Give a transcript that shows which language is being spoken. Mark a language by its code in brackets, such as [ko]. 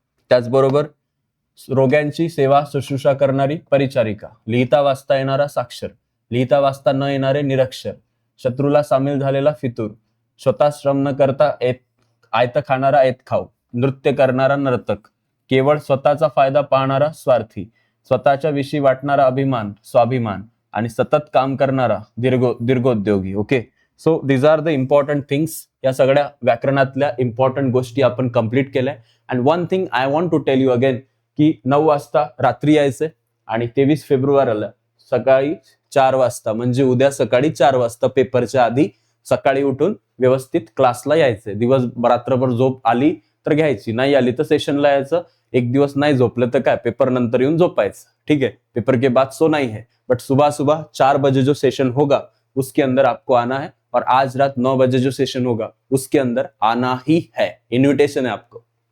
[mr] त्याचबरोबर रोग्यांची सेवा शुश्रूषा करणारी परिचारिका, लिहिता वाचता येणारा साक्षर, लिहिता वाचता न येणारे निरक्षर, शत्रूला सामील झालेला फितूर, स्वतः श्रम न करता आयत खाणारा ऐतखाऊ, नृत्य करणारा नर्तक, केवळ स्वतःचा फायदा पाहणारा स्वार्थी, स्वतःच्या विषयी वाटणारा अभिमान स्वाभिमान, आणि सतत काम करणारा दीर्घोद्योगी। [en] Okay, so these are the important things. [mr] या सगळ्या व्याकरणातल्या इम्पॉर्टंट गोष्टी आपण कंप्लीट केल्या। [en] and one thing I want to tell you again, [mr] की 9 वाजता रात्री यायचे, आणि 23 फेब्रुवारीला सकाळी 4 वाजता, म्हणजे उद्या सकाळी 4 वाजता पेपरच्या आधी सकाळी उठून व्यवस्थित क्लासला यायचे। रात्रभर झोप आली तर घ्यायची, नाही आली तर सेशनला यायचं। एक दिवस नाही झोपलं तर काय, पेपर नंतर येऊन झोपायचं। [hi] ठीक है, पेपर के बाद सो नहीं है, बट सुबह सुबह 4 बजे जो सेशन होगा उसके अंदर आपको आना है, और आज रात 9 बजे जो सेशन होगा उसके अंदर आना ही है। इन्विटेशन है आपको।